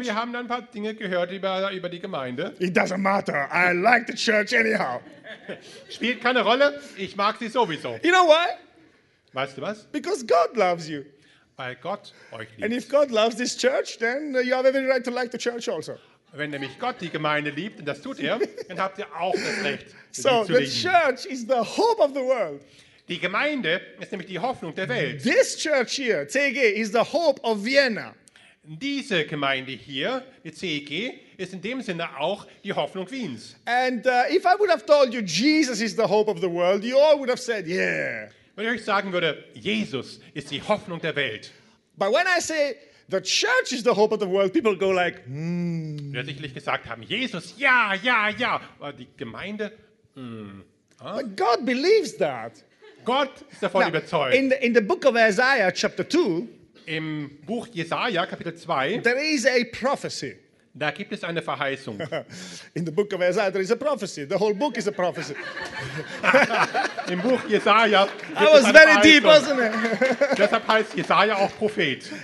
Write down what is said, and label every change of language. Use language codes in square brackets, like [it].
[de] Wir haben dann ein paar Dinge gehört über die Gemeinde. [en] It doesn't matter. I like the church anyhow. [de] Spielt keine Rolle. Ich mag sie sowieso. [en] You know why? [de] Weißt du was? [en] Because God loves you. [de] Weil Gott euch liebt. [en] And if God loves this church, then you have every right to like the church also. [de] Wenn nämlich Gott die Gemeinde liebt, und das tut er, dann habt ihr auch das Recht, so zu lieben. [en] So, the church is the hope of the world. [de] Die Gemeinde ist nämlich die Hoffnung der Welt. [en] This church here, CEG, is the hope of Vienna. [de] Diese Gemeinde hier, die CEG, ist in dem Sinne auch die Hoffnung Wiens. [en] And if I would have told you, Jesus is the hope of the world, you all would have said, yeah. [de] Wenn ich euch sagen würde, Jesus ist die Hoffnung der Welt. [en] But when I say, the church is the hope of the world, people go like, hmm. [de] Wir sicherlich gesagt haben, Jesus, ja, ja, ja. Aber die Gemeinde, [en] But God believes that. [de] Gott ist davon [en] Now, [de] überzeugt. [en] In the book of Isaiah, chapter 2, [de] im Buch Jesaja, Kapitel 2, [en] there is a prophecy. [de] Da gibt es eine Verheißung. [en] In the book of Isaiah, there is a prophecy. The whole book is a prophecy. [de] Im Buch Jesaja. [en] That was very deep, wasn't it? [de] Deshalb heißt Jesaja auch Prophet.